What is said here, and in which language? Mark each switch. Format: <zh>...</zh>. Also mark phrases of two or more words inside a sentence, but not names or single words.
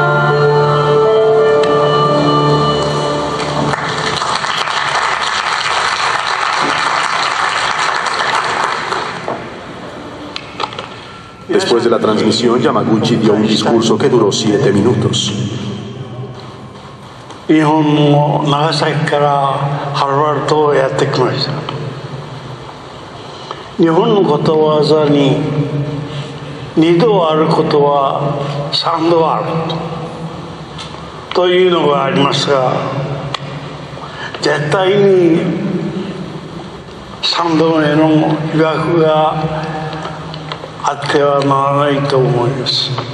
<es>Después de la transmisión, Yamaguchi dio un discurso que duró 7 minutos.</es> <ja>日本の長崎からはるばるとやってきました。日本のことわざに2度あることは3度あるというのがありますが、絶対に3度目の被爆があってはならないと思います。</ja>